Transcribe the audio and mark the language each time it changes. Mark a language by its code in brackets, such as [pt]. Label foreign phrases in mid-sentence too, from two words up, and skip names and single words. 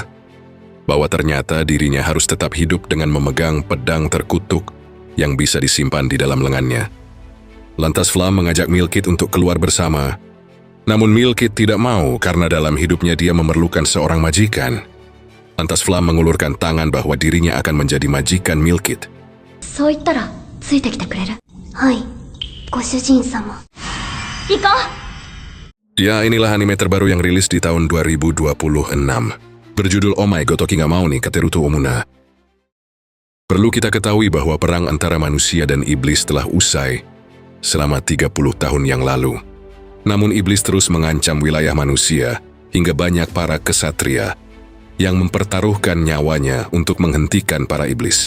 [id] Bahwa ternyata dirinya harus tetap hidup dengan memegang pedang terkutuk yang bisa disimpan di dalam lengannya. Lantas Flam mengajak Milkit untuk keluar bersama. Namun Milkit tidak mau karena dalam hidupnya dia memerlukan seorang majikan. Lantas Flam mengulurkan tangan bahwa dirinya akan menjadi majikan Milkit. [ja] "そう言ったらついてきてくれる?" "はい、ご主人様." "行こう!" [id] Ya, inilah anime terbaru yang rilis di tahun 2026. Berjudul Oh My Gotoki Ga Mau ni Kateruto Omuna. Perlu kita ketahui bahwa perang antara manusia dan iblis telah usai selama 30 tahun yang lalu. Namun iblis terus mengancam wilayah manusia hingga banyak para kesatria yang mempertaruhkan nyawanya untuk menghentikan para iblis.